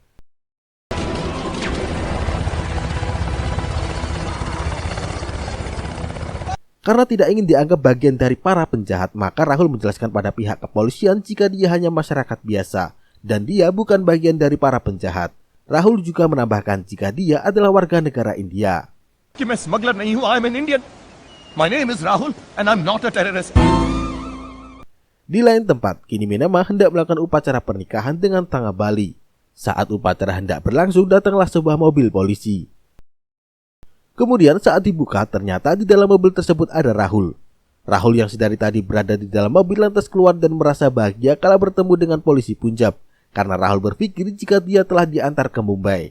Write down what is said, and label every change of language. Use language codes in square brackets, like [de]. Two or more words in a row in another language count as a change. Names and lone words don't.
[id] Karena tidak ingin dianggap bagian dari para penjahat, maka Rahul menjelaskan pada pihak kepolisian jika dia hanya masyarakat biasa dan dia bukan bagian dari para penjahat. Rahul juga menambahkan jika dia adalah warga negara India. [hi] कि मैं स्मगलर नहीं हूं, [en] I am an Indian. My name is Rahul and I'm not a terrorist. [id] Di lain tempat, kini Minama hendak melakukan upacara pernikahan dengan Tangga Bali. Saat upacara hendak berlangsung, datanglah sebuah mobil polisi. Kemudian saat dibuka, ternyata di dalam mobil tersebut ada Rahul. Rahul yang sedari tadi berada di dalam mobil lantas keluar dan merasa bahagia kala bertemu dengan polisi Punjab, karena Rahul berpikir jika dia telah diantar ke Mumbai.